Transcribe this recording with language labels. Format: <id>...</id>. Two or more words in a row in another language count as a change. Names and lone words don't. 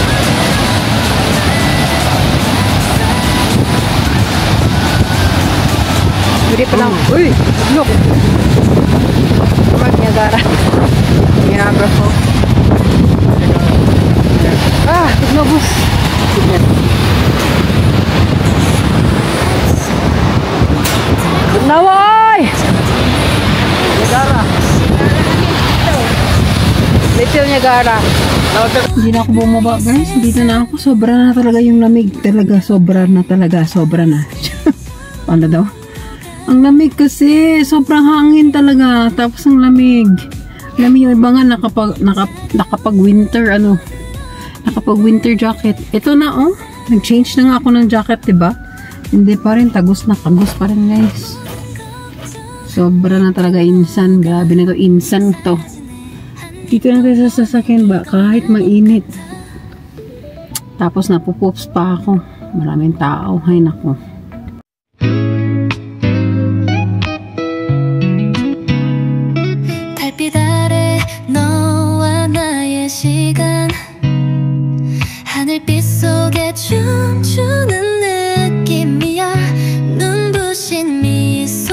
<tl>Hindi pa lang. Uy! Look! Mag-Niagara. Niagara Falls. Ah! Ignobus! Naway! Niagara. Little Niagara. Hindi na ako bumaba, guys. Dito na ako. Sobra na talaga yung lamig. Talaga, sobra na talaga. Sobra na. Ano daw? Ang lamig kasi. Sobrang hangin talaga. Tapos ang lamig. Lamig yung iba nga nakapag winter, nakapag</tl> <en>winter jacket.</en> <tl>Ito na, oh. Nag-change na nga ako ng jacket, diba? Hindi pa rin. Tagos na. Tagos pa rin, guys. Sobra na talaga insan. Grabe na to. Insan to. Dito na tayo sa sasakyan ba? Kahit mainit. Tapos napupops pa ako. Maraming tao. Hay nako.</tl> <ko>달빛 아래 너와 나의 시간 하늘빛 속에 춤추는 느낌이야 눈부신 미소</ko>